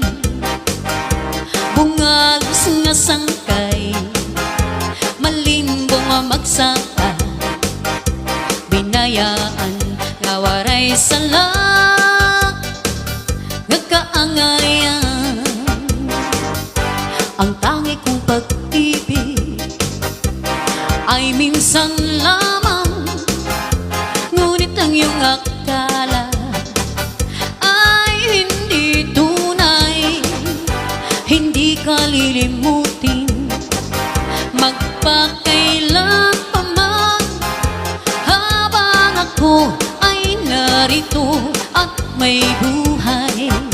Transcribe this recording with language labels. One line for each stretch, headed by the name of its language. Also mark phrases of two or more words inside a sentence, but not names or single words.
Waray: Bungalos nga sangkay, malimbong magsaad. Binayaan nga waray sala nga kaangayan.
Filipino: Ang tangi kong pag-ibig ay minsan lamang, ngunit ang iyong akala ay hindi tunay. Hindi ka lilimutin, magpakailan pa man, habang ako ay narito at may buhay.